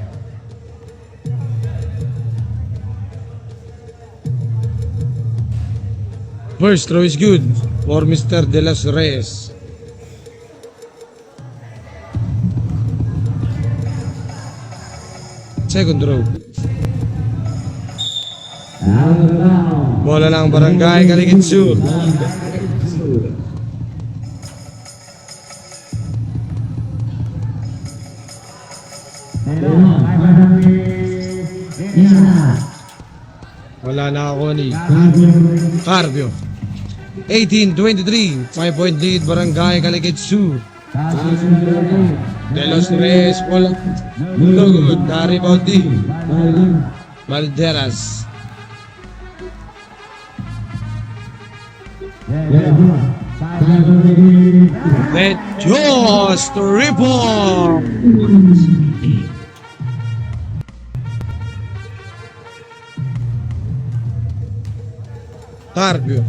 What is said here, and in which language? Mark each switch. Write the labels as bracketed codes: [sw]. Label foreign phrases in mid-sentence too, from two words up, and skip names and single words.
[en] First throw is good for Mr. De Los Reyes. Second throw. [tl] Bola ng Barangay Caligid Sur. Wala na ako ni Carpio. [en] 18-23, 5-point lead Barangay Caligid Sur. [tl] De Los Reyes, bola. [en] No good, [tl] na-rebound din. Balderas. [en] Let just rebound. Carpio.